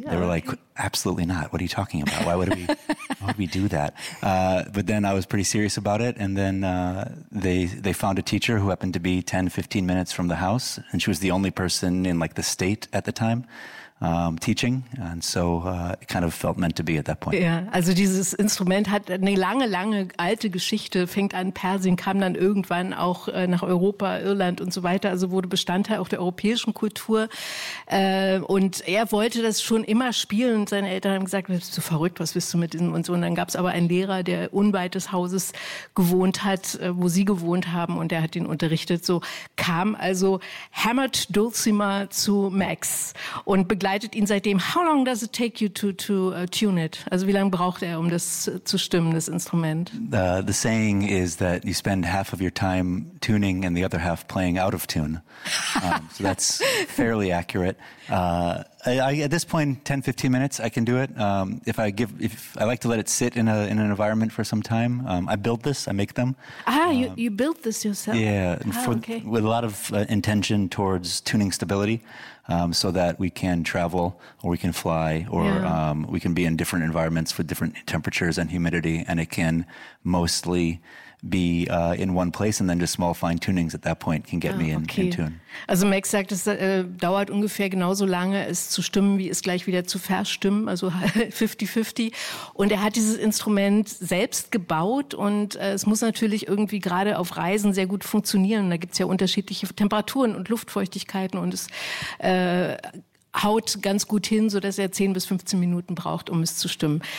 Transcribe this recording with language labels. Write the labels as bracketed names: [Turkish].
[English] They were like, absolutely not. What are you talking about? Why would we do that? But then I was pretty serious about it. And then they found a teacher who happened to be 10, 15 minutes from the house. And she was the only person in like the state at the time. Teaching, and so it kind of felt meant to be at that point. [German] Ja, also dieses Instrument hat eine lange, lange alte Geschichte, fängt an Persien, kam dann irgendwann auch nach Europa, Irland und so weiter, also wurde Bestandteil auch der europäischen Kultur und er wollte das schon immer spielen und seine Eltern haben gesagt, bist du verrückt, was willst du mit diesem und so und dann gab es aber einen Lehrer, der unweit des Hauses gewohnt hat, wo sie gewohnt haben und der hat ihn unterrichtet, so kam also Hammered Dulcimer zu Max und begleitet ihn seitdem. [English] How long does it take you to tune it? [German] Also wie lange braucht er, um das zu stimmen, das Instrument? [English] The saying is that you spend half of your time tuning and the other half playing out of tune. So that's fairly accurate. At this point, 10, 15 minutes, I can do it. If I like to let it sit in an environment for some time. I build this, I make them. You built this yourself? Yeah, with a lot of intention towards tuning stability. So that we can travel or we can fly or we can be in different environments with different temperatures and humidity and it can mostly be in one place and then just small fine tunings at that point can get me in tune. [German] Also Max sagt, es dauert ungefähr genauso lange, es zu stimmen, wie es gleich wieder zu verstimmen, also 50-50. Und er hat dieses Instrument selbst gebaut und es muss natürlich irgendwie gerade auf Reisen sehr gut funktionieren. Da gibt es ja unterschiedliche Temperaturen und Luftfeuchtigkeiten und es haut ganz gut hin, so dass er 10 bis 15 Minuten braucht, um es zu stimmen.